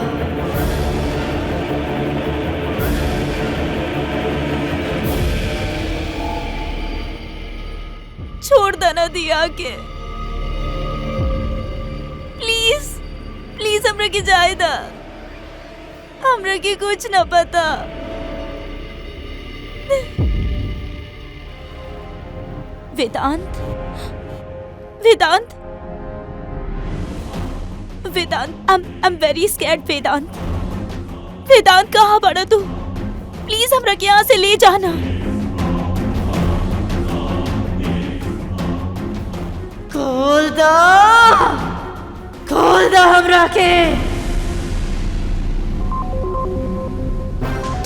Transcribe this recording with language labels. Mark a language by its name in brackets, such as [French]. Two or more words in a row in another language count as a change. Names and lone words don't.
[Bhojpuri] छोड़ देना दिया के, प्लीज प्लीज। हमरा के जाए दा, हमरा के कुछ न पता। वेदांत वेदांत वेदांत, [English] I am very scared. [Bhojpuri] वेदांत कहाँ बड़ा तू? प्लीज हमरा के यहाँ से ले जाना। खोल दो हमरा के।